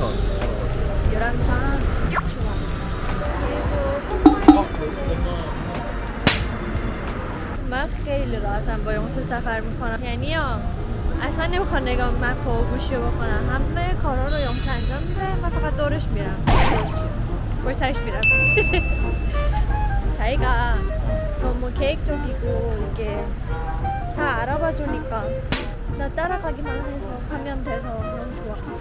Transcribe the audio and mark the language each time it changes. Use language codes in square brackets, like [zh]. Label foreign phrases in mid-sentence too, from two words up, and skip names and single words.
[ko] 유람선. 좋아. [fa] من خیلی راحتم با یونس سفر میکنم. یعنی اصلا نمیخوام نگاه مپ و گوشی رو بکنم. همه کارا رو یونس انجام میده. من فقط دورش میرم. پشت سرش میرم. [ko] 자기가 너무 계획적이고 이게 다 알아봐 주니까 나 따라가기만 해서 하면 돼서 너무 좋아.